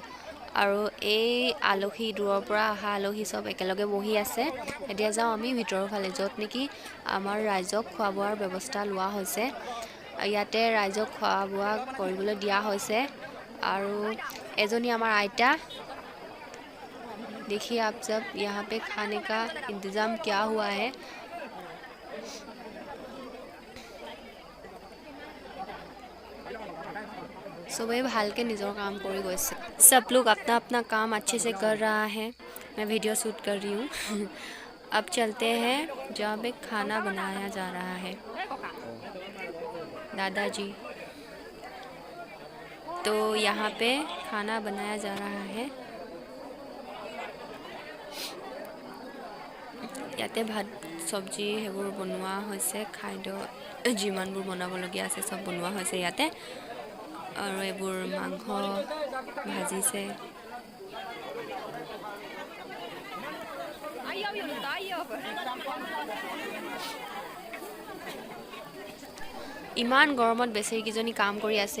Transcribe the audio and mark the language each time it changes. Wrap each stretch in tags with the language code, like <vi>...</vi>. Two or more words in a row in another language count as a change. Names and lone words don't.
<as>আৰু এই আলহী, দূৰৰ পৰা অহা আলহী চব একেলগে বহি আছে। এতিয়া যাওঁ আমি ভিতৰৰ ফালে, য'ত নেকি আমাৰ ৰাইজক খোৱা বোৱাৰ ব্যৱস্থা লোৱা হৈছে। ইয়াতে ৰাইজক খোৱা বোৱা কৰিবলৈ দিয়া হৈছে। আৰু এজনী আমাৰ আইতা।</as> <hi>देखिए आप सब यहाँ पे खाने का इंतज़ाम क्या हुआ है। सुबह</hi> <as>ভালকৈ নিজৰ কাম কৰি গ'ল,</as> <hi>सब लोग अपना अपना काम अच्छे से कर रहा है। मैं वीडियो शूट कर रही हूँ। अब चलते हैं जहाँ पे खाना बनाया जा रहा है, दादाजी। तो यहाँ पे खाना बनाया जा रहा है।</hi> <as>ইয়াতে ভাত চব্জি সেইবোৰ বনোৱা হৈছে, খাদ্য যিমানবোৰ বনাবলগীয়া আছে চব বনোৱা হৈছে ইয়াতে। আৰু এইবোৰ মাংস ভাজিছে। ইমান গৰমত বেচেৰীকেইজনী কাম কৰি আছে।</as>